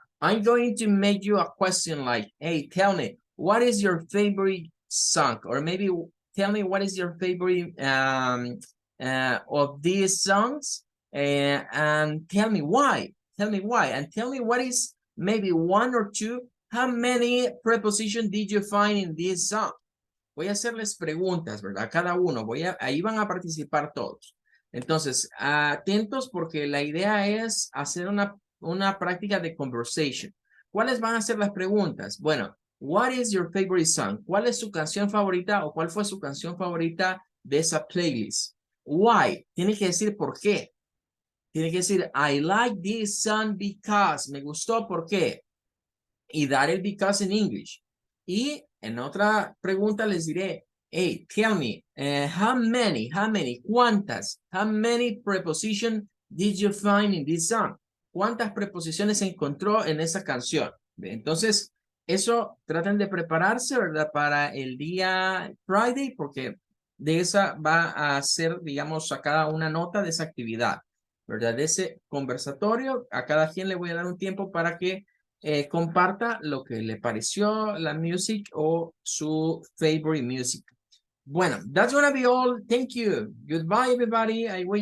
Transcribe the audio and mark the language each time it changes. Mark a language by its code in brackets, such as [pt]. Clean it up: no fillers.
[en] I'm going to make you a question like, hey, tell me, what is your favorite song? Or maybe tell me what is your favorite of these songs? And tell me why. Tell me why. And tell me what is maybe one or two. How many prepositions did you find in this song? [es] Voy a hacerles preguntas, ¿verdad? Cada uno. Ahí van a participar todos. Entonces, atentos porque la idea es hacer una práctica de conversation. ¿Cuáles van a ser las preguntas? [en] Bueno, what is your favorite song? [es] ¿Cuál es su canción favorita o cuál fue su canción favorita de esa playlist? [en] Why? [es] Tiene que decir por qué. Tiene que decir, [en] I like this song because. [es] Me gustó, ¿por qué? Y dar el because en English. Y en otra pregunta les diré, [en] hey, tell me, how many, [es] cuántas, [en] how many prepositions did you find in this song? [es] ¿Cuántas preposiciones encontró en esa canción? Entonces, eso traten de prepararse, ¿verdad? Para el día Friday, porque de esa va a ser, digamos, sacada una nota de esa actividad, ¿verdad? De ese conversatorio, a cada quien le voy a dar un tiempo para que comparta lo que le pareció la music o su favorite music. [en] Bueno, that's gonna be all. Thank you. Goodbye, everybody. I will